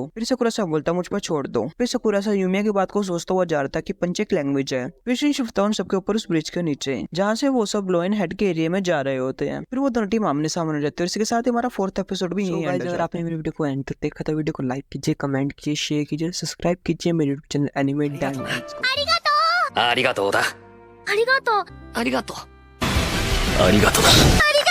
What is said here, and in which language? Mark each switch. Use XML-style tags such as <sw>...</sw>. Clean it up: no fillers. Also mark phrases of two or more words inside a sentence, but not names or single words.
<hi>फिर साकुरा सान बोलता मुझ पर छोड़ दो। फिर साकुरा सान यूमिया की बात को सोचता हुआ जा रहा था कि पंचेक लैंग्वेज है। फिर शिफ्ट उन सबके ऊपर उस ब्रिज के नीचे जहाँ से वो सब लोयन हेड के एरिया में जा रहे होते हैं। फिर वो दोनों टीम आमने सामने हो जाती है और इसके साथ ही हमारा 4th एपिसोड भी यही एंड। अगर आपने मेरी वीडियो को एंड तक देखा तो वीडियो को लाइक कीजिए, कमेंट कीजिए, शेयर कीजिए, सब्सक्राइब कीजिए मेरे यूट्यूब चैनल एनिमे डायमंड्स को।</hi> <ja>ありがとうだ。ありがとう。ありがとう。ありがとうだ。</ja>